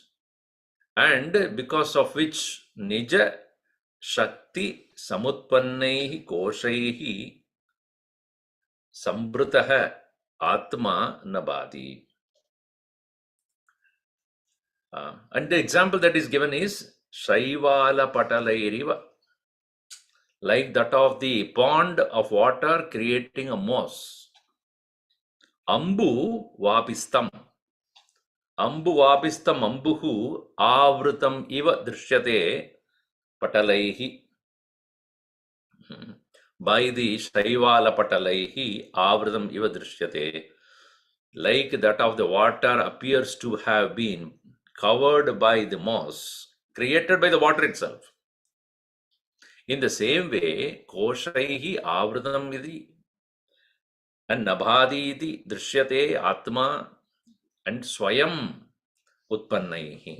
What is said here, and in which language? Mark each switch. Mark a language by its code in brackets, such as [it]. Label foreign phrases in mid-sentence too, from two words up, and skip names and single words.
[en] And because of which [sa] Nija Shakti Samutpannaihi Koshaihi Sambrutaha Atma Nabadi. [en] And the example that is given is [sa] Shaivala Patalairiva, [en] like that of the pond of water creating a moss. [sa] Ambu Vapistam. Ambu Vapistam Ambuhu Avrutam Iva Drishyate Patalaihi. [en] By the [sa] Shaivala Patalaihi Avrutam Iva Drishyate, [en] like that of the water appears to have been covered by the moss created by the water itself. In the same way, [sa] Koshaihi Avrutam Iti and Nabhadi iti Drishyate Atma and Swayam Utpannaihi.